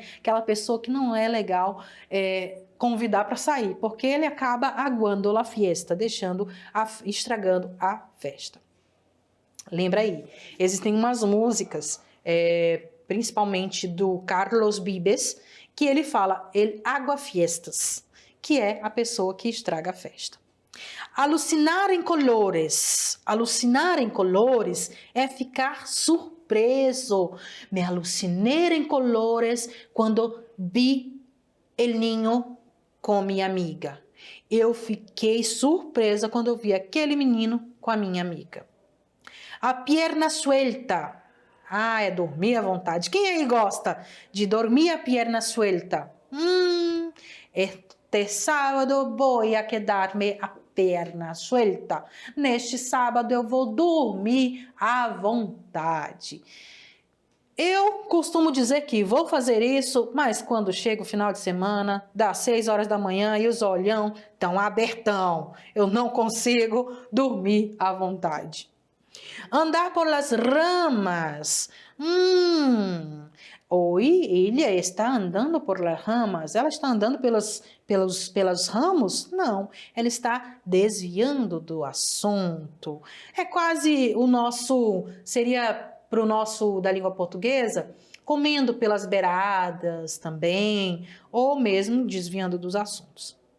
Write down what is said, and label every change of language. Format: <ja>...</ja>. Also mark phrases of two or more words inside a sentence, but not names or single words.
<pt>Aquela pessoa que não é legal convidar para sair, porque ele acaba aguando a fiesta, estragando a festa. Lembra aí, existem umas músicas, principalmente do Carlos Vives, que ele fala</pt> <es>el aguafiestas,</es> <pt>que é a pessoa que estraga a festa.</pt> <es>Alucinar em colores. Alucinar em colores</es> <pt>é ficar surpreso. Me alucinei em colores quando vi</pt> <es>el niño</es> <pt>com minha amiga. Eu fiquei surpresa quando eu vi aquele menino com a minha amiga.</pt> <es>A pierna suelta.</es> <pt>É dormir à vontade. Quem aí gosta de dormir</pt> <es>a pierna suelta?</es> <pt>Este sábado vou a quedar-me a perna suelta. Neste sábado eu vou dormir à vontade. Eu costumo dizer que vou fazer isso, mas quando chega o final de semana, dá 6 horas da manhã e os olhão estão abertão. Eu não consigo dormir à vontade.</pt> <es>Andar por las ramas. Hoy ella está andando por las ramas.</es> <pt>Ela está andando pelos ramos? Não, ela está desviando do assunto. É quase seria para o nosso da língua portuguesa, comendo pelas beiradas também, ou mesmo desviando dos assuntos.</pt>